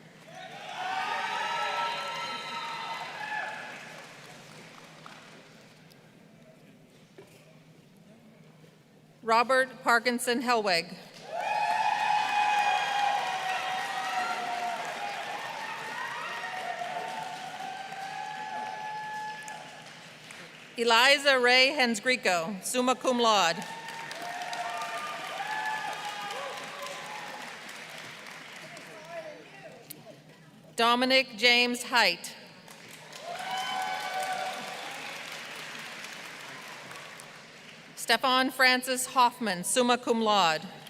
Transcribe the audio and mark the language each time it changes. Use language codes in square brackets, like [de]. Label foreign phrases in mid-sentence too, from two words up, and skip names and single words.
[en] Robert Parkinson Helweg. Eliza Ray Hensgrico, [la] summa cum laude. [en] Dominic James Height. Stefan Francis Hoffman, [la] summa cum laude.